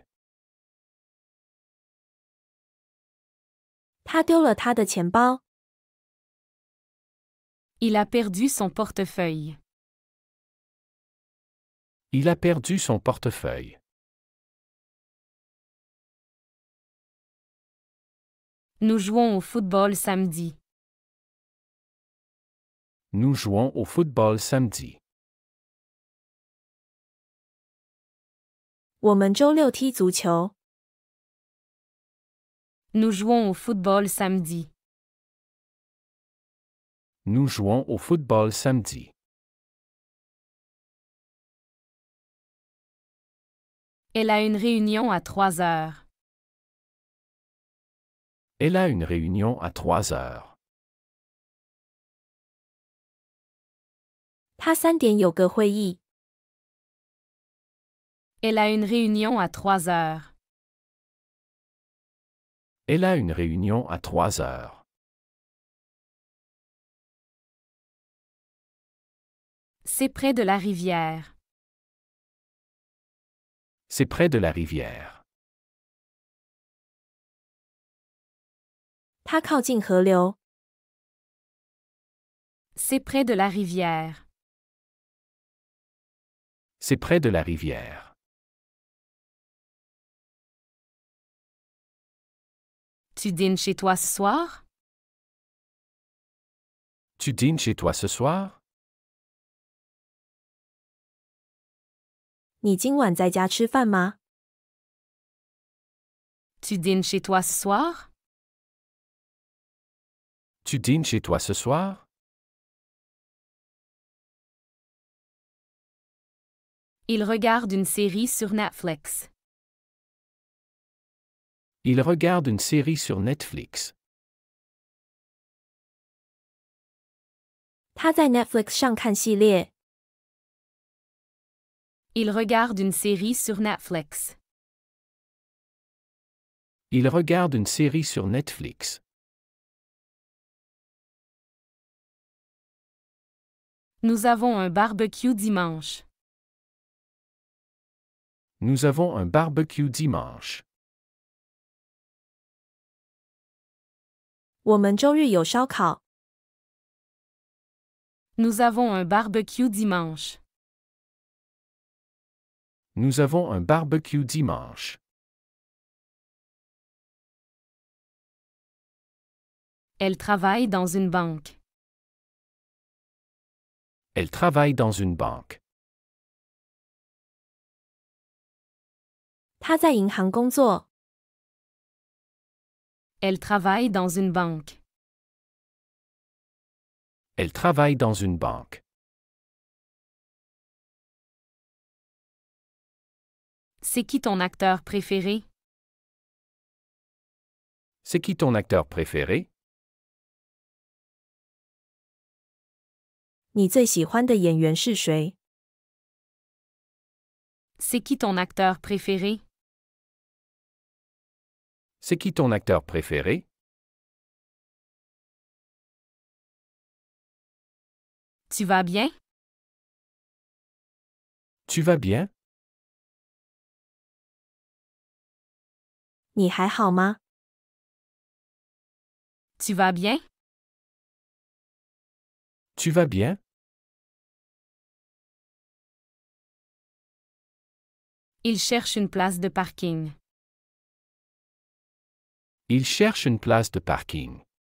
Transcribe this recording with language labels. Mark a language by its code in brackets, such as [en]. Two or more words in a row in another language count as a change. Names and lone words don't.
[zh] 他丢了他的钱包。 [fr] Il a perdu son portefeuille. Il a perdu son portefeuille. Nous jouons au football samedi. Nous jouons au football samedi. [zh] 我们周六踢足球。 [fr] Nous jouons au football samedi. Nous jouons au football samedi. Elle a une réunion à 3 heures. Elle a une réunion à 3 heures. [zh] 他3点有个会议。 [fr] Elle a une réunion à 3 heures. Elle a une réunion à 3 heures. C'est près de la rivière. C'est près de la rivière. [zh] 它靠近河流。 [fr] C'est près de la rivière. C'est près de la rivière. Tu dînes chez toi ce soir? Tu dînes chez toi ce soir? [zh] 你今晚在家吃饭吗？ [fr] Tu dînes chez toi ce soir? Tu dînes chez toi ce soir? Il regarde une série sur Netflix. Il regarde une série sur Netflix. [zh] 他在 Netflix 上看系列。 [fr] Il regarde une série sur Netflix. Il regarde une série sur Netflix. Nous avons un barbecue dimanche. Nous avons un barbecue dimanche. [zh] 我们周日有烧烤。 [fr] Nous avons un barbecue dimanche. Nous avons un barbecue dimanche. Elle travaille dans une banque. Elle travaille dans une banque. [zh] 他在银行工作。 [fr] Elle travaille dans une banque. Elle travaille dans une banque. C'est qui ton acteur préféré? C'est qui ton acteur préféré? [zh] 你最喜欢的演员是谁？ [fr] C'est qui ton acteur préféré? C'est qui ton acteur préféré? Tu vas bien? Tu vas bien? [zh] 你还好吗？ [fr] Tu vas bien? Tu vas bien? Il cherche une place de parking. Il cherche une place de parking.